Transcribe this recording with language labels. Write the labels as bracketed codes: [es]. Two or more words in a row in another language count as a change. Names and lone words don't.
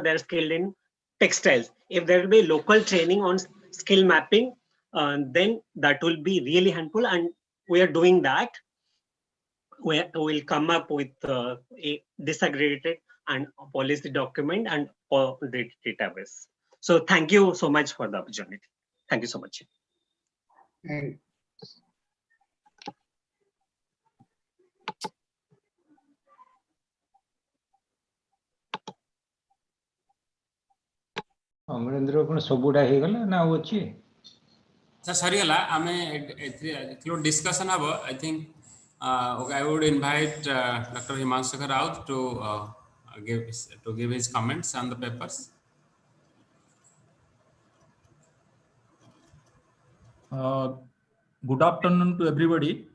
[en] They're skilled in textiles. If there will be local training on skill mapping, then that will be really helpful, and we are doing that. We will come up with a disaggregated and policy document and the database. So thank you so much for the opportunity. Thank you so much. [or] ଅମରେନ୍ଦ୍ର କଣ ସବୁଟା ହେଇଗଲା ନା ଆଉ ଅଛି? ସରିଗଲା, ଆମେ ଏଥିରୁ ଡିସ୍କସନ୍ ହବ. [en] I think I would invite Dr. Himanshu Raut to give his comments on the papers. Good afternoon to everybody.